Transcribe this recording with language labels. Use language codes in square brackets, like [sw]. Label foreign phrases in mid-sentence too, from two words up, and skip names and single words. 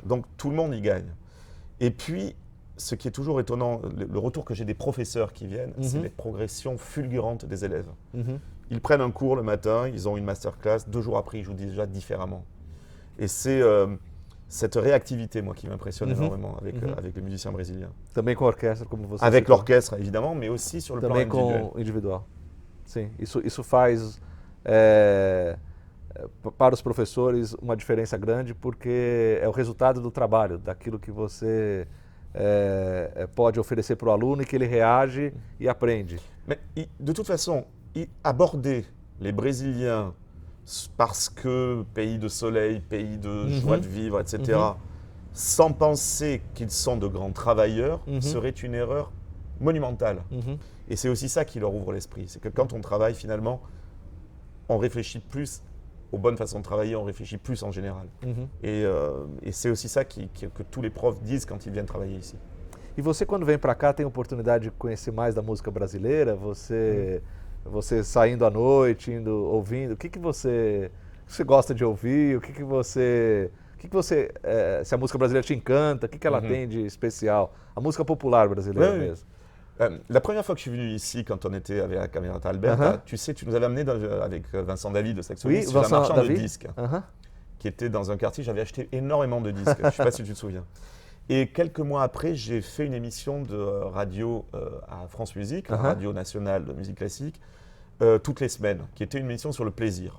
[fr] Donc tout le monde y gagne. Et puis, ce qui est toujours étonnant, le retour que j'ai des professeurs qui viennent, c'est les progressions fulgurantes des élèves. Ils prennent un cours le matin, ils ont une masterclass, 2 jours après, ils jouent déjà différemment. Et c'est cette réactivité, moi, qui m'impressionne énormément avec les musiciens brésiliens. [pt] Também com orquestra, como você [fr] Avec [pt] citou. [fr] l'orchestre, évidemment, mais aussi sur le [pt] Também [fr] plan individuel. [pt] com individual. Sim, isso faz para os professores uma diferença grande, porque é o resultado do trabalho, daquilo que você pode oferecer para o aluno e que ele reage e aprende. [fr] Mais de toute façon, aborder les Brésiliens parce que pays de soleil, pays de joie de vivre, etc., sans penser qu'ils sont de grands travailleurs, serait une erreur monumentale. Et c'est aussi ça qui leur ouvre l'esprit. C'est que quand on travaille, finalement, on réfléchit plus aux bonnes façons de travailler, on réfléchit plus en général. Et c'est aussi ça que tous les profs disent quand ils viennent travailler ici. [pt] E você, quando vem para cá, tem a oportunidade de conhecer mais da música brasileira? Você saindo à noite, ouvindo, o que você gosta de ouvir? O que você se a música brasileira te encanta, o que ela tem de especial? A música popular brasileira mesmo. [fr] La première fois que je suis venu ici, quand on était avec la Camerata Alberta, tu sais, tu nous avais amené avec Vincent David, le saxophoniste, chez un marchand de disques, qui était dans un quartier, j'avais acheté énormément de disques, je ne sais pas si tu te souviens. Et quelques mois après, j'ai fait une émission de radio à France Musique, la radio nationale de musique classique, toutes les semaines, qui était une émission sur le plaisir.